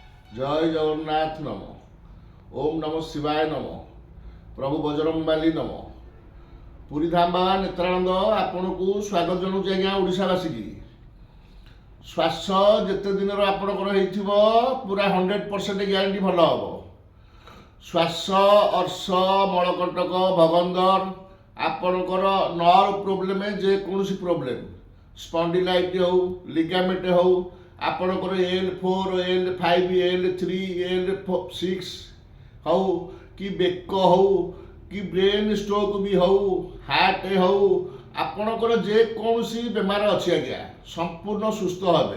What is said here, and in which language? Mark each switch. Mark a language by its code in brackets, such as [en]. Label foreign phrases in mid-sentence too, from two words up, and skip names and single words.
[or] ଜୟ ଜଗନ୍ନାଥ ନମ। ଓମ ନମ ଶିବାୟ ନମ। ପ୍ରଭୁ ବଜରଂବାଳୀ ନମ। ପୁରୀ ଧାମ ବାବା ନେତ୍ରାନନ୍ଦ ଆପଣଙ୍କୁ ସ୍ୱାଗତ ଜଣାଉଛି ଆଜ୍ଞା ଓଡ଼ିଶାବାସୀକି। ଶ୍ୱାସ ଯେତେ ଦିନର ଆପଣଙ୍କର ହେଇଥିବ ପୁରା 100% ଗ୍ୟାରେଣ୍ଟି ଭଲ ହେବ। ଶ୍ୱାସ, ଅର୍ଶ, ମଳକଣ୍ଟକ, ଭଗନ୍ଦର, ଆପଣଙ୍କର [en] nerve problem, [or] ଯେକୌଣସି ପ୍ରୋବ୍ଲେମ୍, ସ୍ପଣ୍ଡିଲାଇଟ୍ ହେଉ, ଲିଗାମେଣ୍ଟ ହେଉ, ଆପଣଙ୍କର L4, L5, L3, L6 ହେଉ କି ବେକ ହେଉ କି [en] brain stroke [or] ବି ହେଉ, ହାର୍ଟ ହେଉ, ଆପଣଙ୍କର ଯେକୌଣସି ବେମାର ଅଛି ଆଜ୍ଞା ସମ୍ପୂର୍ଣ୍ଣ ସୁସ୍ଥ ହେବେ।